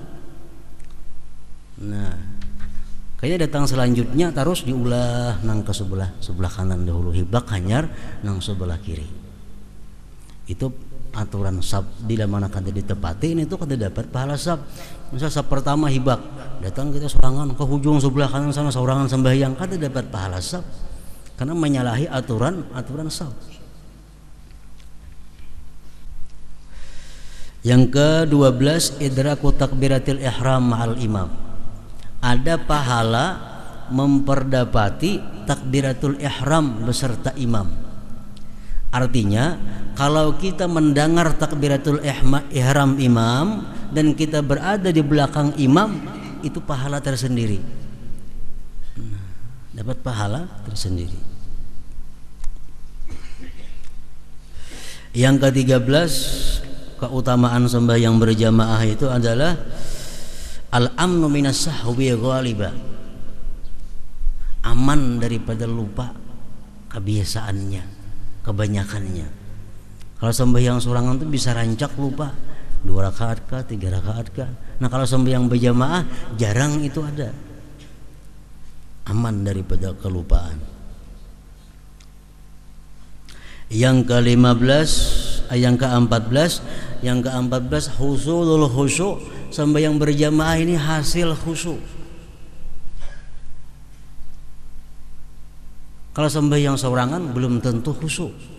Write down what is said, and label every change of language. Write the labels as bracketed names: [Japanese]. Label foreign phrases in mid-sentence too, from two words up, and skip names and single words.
[Banjar] Nah, kayaknya datang selanjutnya terus diulah nang ke sebelah kanan dahulu, hibak hanyar nang sebelah kiri. [Indonesian] Itu aturan saf. [Banjar] Di mana kada ditepati ini tuh kada dapat pahala saf. Misal saf pertama hibak, datang kita sorangan ke hujung sebelah kanan sana sorangan sembahyang, kada dapat pahala saf karena menyalahi aturan saf. [Indonesian] Yang ke-12, [Arabic] idraku takbiratil ihram ma'al imam. [Indonesian] Ada pahala memperdapati takbiratul ihram beserta imam. Artinya, kalau kita mendengar takbiratul ihram imam dan kita berada di belakang imam, itu pahala tersendiri. Dapat pahala tersendiri. Yang ke-13, keutamaan sembahyang berjamaah itu adalah [Arabic] al-amnu minas sahwi ghaliba, [Indonesian] aman daripada lupa kebiasaannya, kebanyakannya. [Banjar] Kalau sembahyang sorangan tuh bisa rancak lupa 2 rakaat kah, 3 rakaat kah. [Indonesian] Nah kalau sembahyang berjamaah jarang itu ada, aman daripada kelupaan. Yang ke-15, yang ke-14 [Arabic] husulul khusyuk. [Indonesian] Sembahyang berjamaah ini hasil khusyuk. Kalau sembahyang seorangan belum tentu khusyuk.